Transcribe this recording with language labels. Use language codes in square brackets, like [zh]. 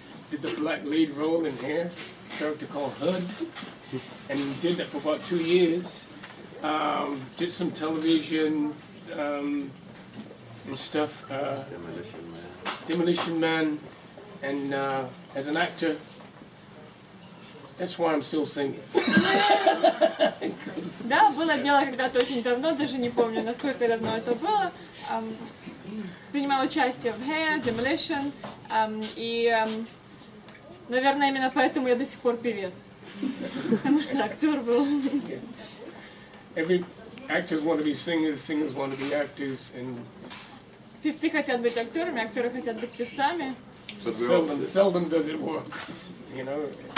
[en] Did the black lead role in Hair, a character called Hood, and did that for about 2 years. Did some television and stuff. Demolition Man, and as an actor, that's why I'm still singing. [ru] Да, было дело когда-то очень давно, даже не помню, насколько давно это было. Принимал участие в Hair, Demolition, и, наверное, именно поэтому я до сих пор певец. Потому что актер был. [en] Every actors want to be singers, singers want to be actors, and [ru] певцы хотят быть актерами, актеры хотят быть певцами. [en] Seldom does it work, you know.